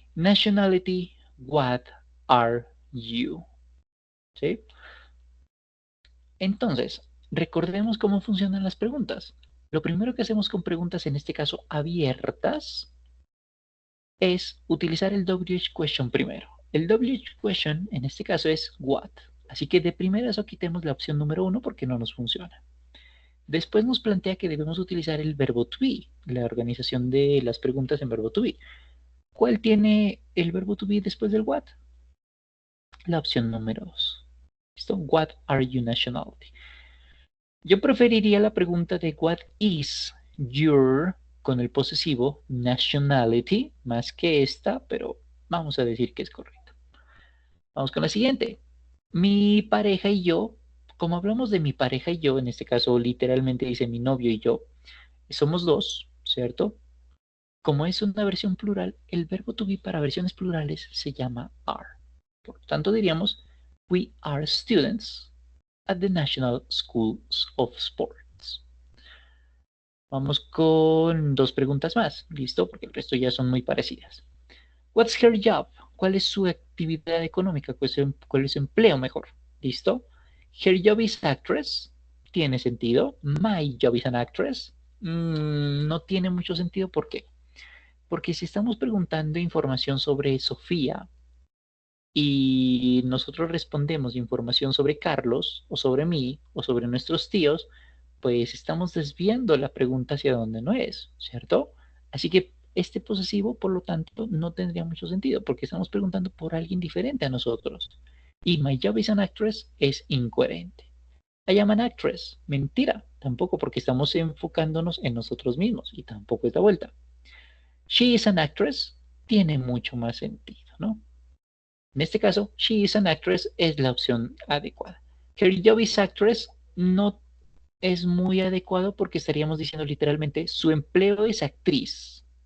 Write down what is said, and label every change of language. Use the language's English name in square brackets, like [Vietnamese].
[English] Nationality, what are you? [Spanish] ¿Sí? Entonces, recordemos cómo funcionan las preguntas. Lo primero que hacemos con preguntas, en este caso abiertas, es utilizar el WH question primero. El WH question en este caso es what. Así que de primeras quitemos la opción número 1 porque no nos funciona. Después nos plantea que debemos utilizar el verbo to be, la organización de las preguntas en verbo to be. ¿Cuál tiene el verbo to be después del what? La opción número 2. ¿Listo? [English] What are you nationality? [Spanish] Yo preferiría la pregunta de [English] what is your [Spanish] con el posesivo nationality más que esta, pero vamos a decir que es correcto. Vamos con la siguiente. Mi pareja y yo, como hablamos de mi pareja y yo, en este caso literalmente dice mi novio y yo, somos dos, ¿cierto? Como es una versión plural, el verbo to be para versiones plurales se llama are. Por lo tanto diríamos, [English] we are students at the National Schools of Sports. [Spanish] Vamos con dos preguntas más, ¿listo? Porque el resto ya son muy parecidas. [English] What's her job? [Spanish] ¿Cuál es su actividad económica? ¿Cuál es su empleo mejor? ¿Listo? [English] Her job is actress. [Spanish] ¿Tiene sentido? [English] My job is an actress. [Spanish] No tiene mucho sentido. ¿Por qué? Porque si estamos preguntando información sobre Sofía y nosotros respondemos información sobre Carlos o sobre mí o sobre nuestros tíos, pues estamos desviando la pregunta hacia donde no es, ¿cierto? Así que este posesivo, por lo tanto, no tendría mucho sentido porque estamos preguntando por alguien diferente a nosotros. [English] Y my job is an actress [Spanish] es incoherente. [English] I am an actress, [Spanish] mentira, tampoco porque estamos enfocándonos en nosotros mismos y tampoco es la vuelta. [English] She is an actress [Spanish] tiene mucho más sentido, ¿no? En este caso, [English] she is an actress [Spanish] es la opción adecuada. [English] Her job is actress [Spanish] no es muy adecuado porque estaríamos diciendo literalmente su empleo es actriz.